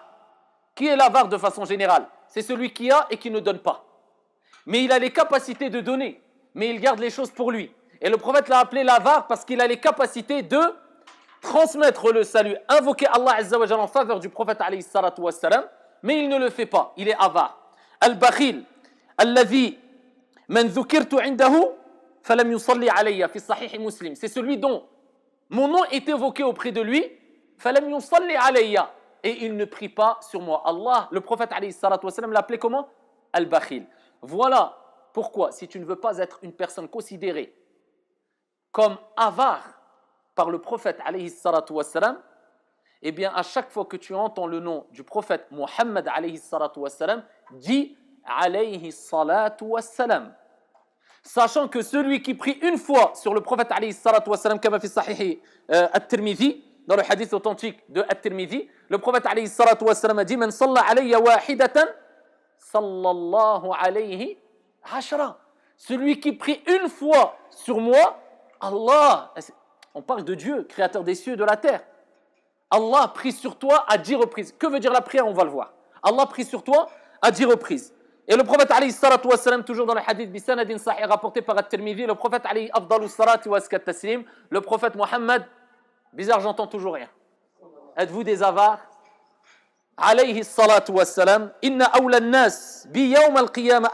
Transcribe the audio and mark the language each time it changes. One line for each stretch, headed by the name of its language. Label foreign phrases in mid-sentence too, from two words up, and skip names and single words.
French: Qui est l'avare de façon générale? C'est celui qui a et qui ne donne pas. Mais il a les capacités de donner, mais il garde les choses pour lui. Et le prophète l'a appelé l'avare parce qu'il a les capacités de transmettre le salut, invoquer
Arabic: الله عز وجل
French: en faveur du prophète
Arabic: عليه الصلاة والسلام,
French: mais il ne le fait pas, il est avare.
Arabic: البخيل الذي من ذكرت عنده فلم يصل علي في صحيح مسلم.
French: C'est celui dont mon nom est évoqué auprès de lui,
Arabic: فلم يصل علي,
French: et il ne prie pas sur moi. Allah, le prophète
Arabic: عليه الصلاة والسلام
French: l'appelait comment? Al-bakhil. Voilà pourquoi, si tu ne veux pas être une personne considérée comme avare par le prophète
Arabic: عليه الصلاة والسلام,
French: eh bien à chaque fois que tu entends le nom du prophète Muhammad
Arabic: عليه الصلاة والسلام,
French: dis
Arabic: عليه الصلاة والسلام.
French: Sachant que celui qui prie une fois sur le prophète
Arabic: عليه الصلاة والسلام,
French: comme
Arabic: في صحيح الترمذي,
French: dans le hadith authentique de at-Tirmidhi, le prophète
Arabic: عليه الصلاة والسلام
French: a dit
Arabic: من صلى علي واحدة صلى الله عليه عشرا.
French: Celui qui prie une fois sur moi, Allah, on parle de Dieu, créateur des cieux et de la terre. Allah prie sur toi à 10 reprises. Que veut dire la prière? On va le voir. Allah prie sur toi à 10 reprises. Et le prophète
Arabic: عليه الصلاة والسلام,
French: toujours dans le hadith
Arabic: بسند صحيح
French: rapporté par at-Tirmidhi, le prophète
Arabic: عليه أفضل الصلاة وأزكى التسليم,
French: le prophète Muhammad, bizarre, j'entends toujours rien. Êtes-vous des avares?
Arabic: عليه الصلاة والسلام إن أولى الناس بيوم القيامة